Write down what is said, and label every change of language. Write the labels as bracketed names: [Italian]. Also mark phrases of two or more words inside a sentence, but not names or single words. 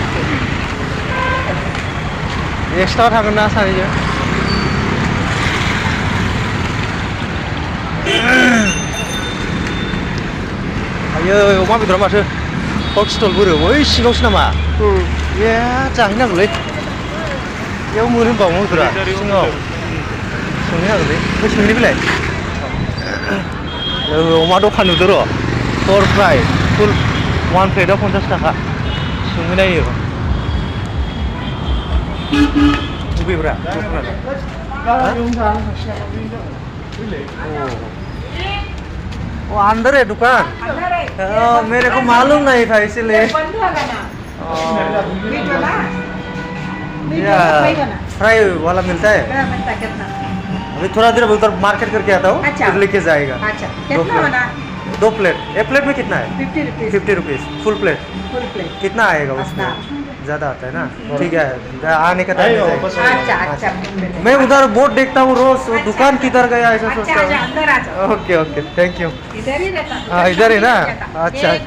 [Bodo] एक्सट्रा थागोन ना सानैजों आयो अमा बेदरा माथो पर्क स्टल बोरो बै सिङावसो नामा ए जाहैनांगौलै बेयाव मोनो होनबा अमा बेदरा सिङाव सोंहैनांगौलै बै सोंनि बेलाय अमा दखान नुदों र' फर फ्राय फुल 1 प्लेटआव 50 थाखा सोंहैनायो बबेब्रा [Hindi] वो अंदर है दुकान मेरे को मालूम नहीं था इसलिए फ्राई वाला मिलता है अभी थोड़ा देर उधर मार्केट करके आता हूँ फिर लेके जाएगा दो प्लेट एक प्लेट में कितना है 50 [English] rupees full plate [Hindi] कितना आएगा उसमें ज़्यादा आता है ना ठीक है आने का टाइम मैं उधर बोर्ड देखता हूँ रोज दुकान किधर गया ऐसा सोचता हूँ [English] OK OK thank you [Hindi] हाँ इधर ही ना अच्छा